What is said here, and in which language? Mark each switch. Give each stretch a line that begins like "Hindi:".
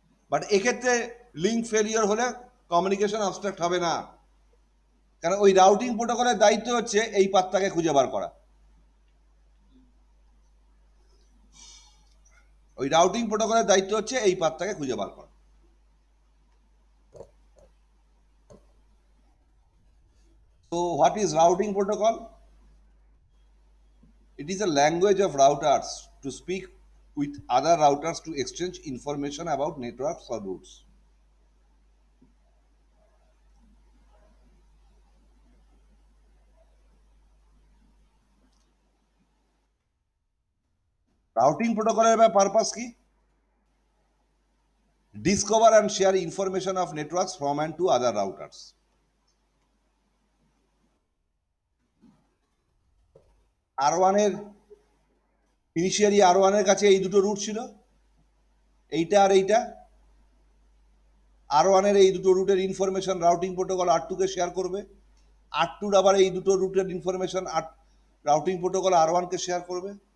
Bangla: But এক্ষেত্রে link failure হলে communication abstract হবে না, কারণ ওই রাউটিং প্রোটোকলের দায়িত্ব হচ্ছে এই পাতটাকে খুঁজে বার করা। ওই রাউটিং প্রোটোকলের দায়িত্ব হচ্ছে এই পাতটাকে খুঁজে বার করা।
English: So what is routing protocol? It is a language of routers to to speak with other routers to exchange information about networks or routes.
Bangla: Routing প্রোটোকলের পারপাস কি?
English: Discover and share information of networks from and to other routers.
Bangla: R1 এর initially R1 এর কাছে এই দুটো root ছিল, এইটা আর এইটা। R1 এর এই দুটো রুটের ইনফরমেশন রাউটিং প্রোটোকল R2 কে শেয়ার করবে, R2 আবার এই দুটো রুটের ইনফরমেশন রাউটিং প্রোটোকল R1 কে শেয়ার করবে।